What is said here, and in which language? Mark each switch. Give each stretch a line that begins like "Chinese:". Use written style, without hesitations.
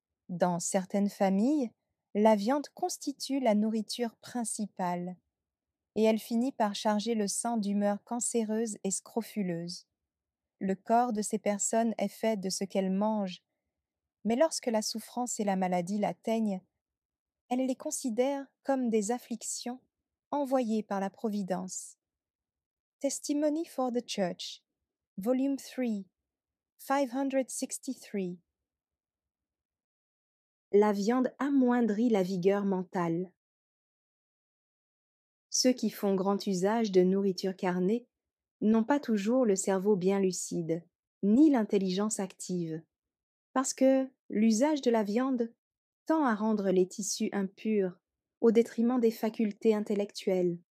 French: Dans certaines familles, la viande constitue la nourriture principale et elle finit par charger le sang d'humeurs cancéreuses et scrofuleuses. Le corps de ces personnes est fait de ce qu'elles mangent, mais lorsque la souffrance et la maladie l'atteignent, elles les considèrent comme des afflictions envoyées par la Providence.
English: Testimony for the Church, Volume 3, 563.
French: La viande amoindrit la vigueur mentale. Ceux qui font grand usage de nourriture carnée n'ont pas toujours le cerveau bien lucide, ni l'intelligence active, parce que l'usage de la viande tend à rendre les tissus impurs au détriment des facultés intellectuelles.